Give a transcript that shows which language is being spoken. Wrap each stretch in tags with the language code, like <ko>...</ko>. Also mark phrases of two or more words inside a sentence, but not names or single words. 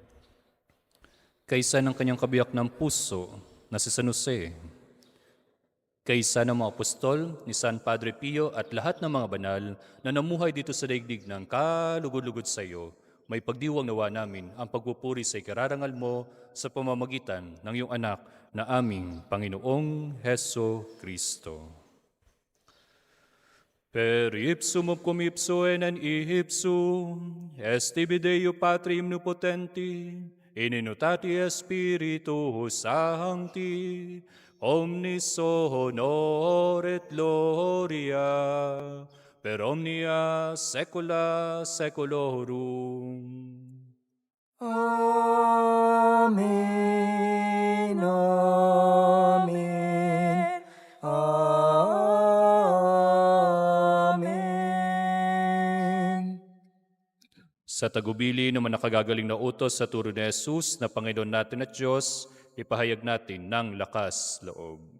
<tl>Kaisa ng kanyang kabiyak ng puso na si San Jose, Kaysa ng mga apostol, ni San Padre Pio at lahat ng mga banal na namuhay dito sa daigdig ng kalugod-lugod sa iyo, may pagdiwang nawa namin ang pagpupuri sa ikararangal mo sa pamamagitan ng iyong anak na aming Panginoong Heso Kristo.</tl> <la>Per ipsum cum ipso en ipsum, est ibi Deo Patri omnipotenti, in unitati Spiritus Sancti, omnis honor et gloria, per omnia saecula saeculorum. Amen. Amen. Amen.</la> <tl>Sa tagubili naman nakagagaling na utos sa turo ni Jesus na Panginoon natin at Diyos, ipahayag natin ng lakas loob.</tl>